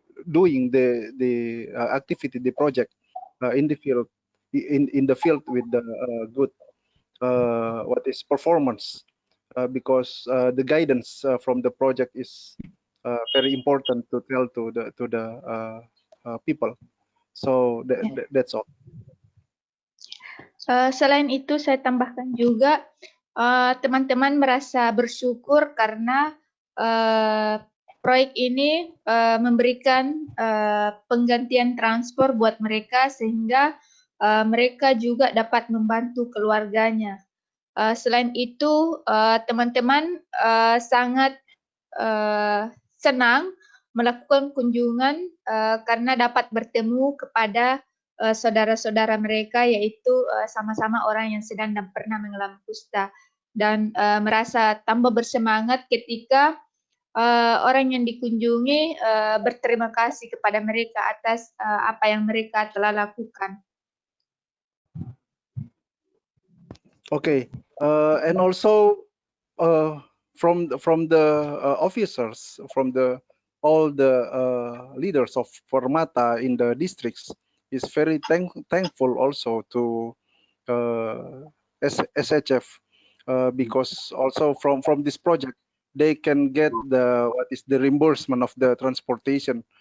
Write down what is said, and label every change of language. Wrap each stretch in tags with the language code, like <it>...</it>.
<en>doing the activity, the project in the field, in the field with the good what is performance, because the guidance from the project is very important to tell to the people. So that's all.</en> <id>Selain itu saya tambahkan juga teman-teman merasa bersyukur karena proyek ini memberikan penggantian transport buat mereka sehingga mereka juga dapat membantu keluarganya. Selain itu teman-teman sangat senang melakukan kunjungan karena dapat bertemu kepada saudara-saudara mereka, yaitu sama-sama orang yang sedang dan pernah mengalami kusta, dan merasa tambah bersemangat ketika orang yang dikunjungi berterima kasih kepada mereka atas apa yang mereka telah lakukan.</id> <en>Okay, and also from the officers, from all the leaders of Permata in the districts is very thankful also to SHF because also from this project they can get the reimbursement of the transportation.</en>